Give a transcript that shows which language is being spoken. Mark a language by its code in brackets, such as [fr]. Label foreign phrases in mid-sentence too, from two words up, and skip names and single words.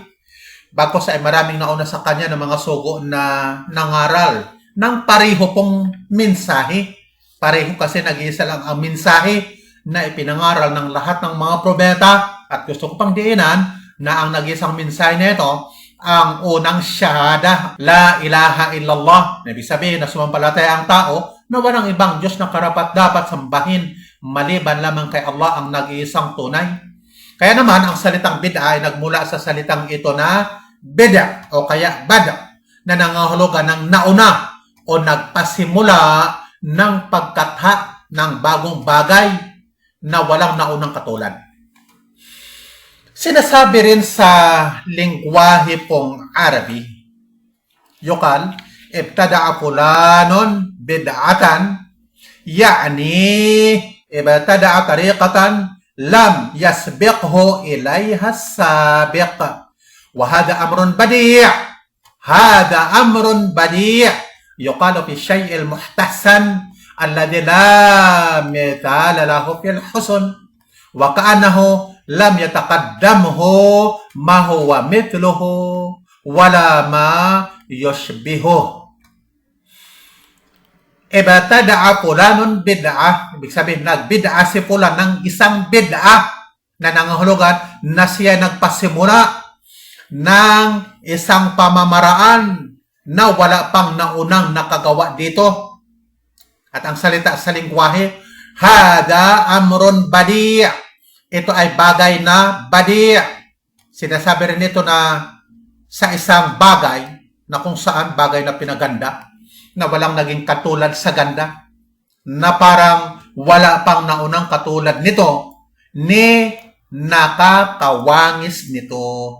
[tl] Bagkus ay maraming nauna sa kanya ng mga sugo na nangaral ng pareho pong mensahe. Pareho kasi nag-iisa lang ang mensahe na ipinangaral ng lahat ng mga propeta. At gusto ko pang diinan na ang nag-iisang mensahe nito, ang unang syahada, [ar] لا إله إلا الله. [tl] Ibig sabihin na sumampalataya ang tao na walang ibang Diyos na karapat dapat sambahin maliban lamang kay Allah ang nag-iisang tunay. Kaya naman, ang salitang bid'a ay nagmula sa salitang ito na bida o kaya bada, na nangahulugan ng nauna o nagpasimula ng pagkatha ng bagong bagay na walang naunang katulad. Sinasabi rin sa lingwahe pong Arabi, [ar] يقال ابتدع فلان بدعة يعني ابتدع طريقة لم يسبقه إليها سابق. وهذا أمر بديع. هذا أمر بديع'. يقال في الشيء المستحسن الذي لا مثال له في الحسن. وكأنه لم يتقدمه ما هو مثله ولا ما يشبهه. ابتدع فلان بدعة, [tl] ibig sabihin nagbid'a si fulan ng isang bid'ah na nangahulugan na siya nagpasimula ng isang pamamaraan na wala pang naunang nakagawa dito. At ang salita sa lingwahe, [ar] هذا أمر بديع'. [tl] Ito ay bagay na badi'. Sinasabi rin ito na sa isang bagay na kung saan bagay na pinaganda, na walang naging katulad sa ganda, na parang wala pang naunang katulad nito, ni nakakawangis nito.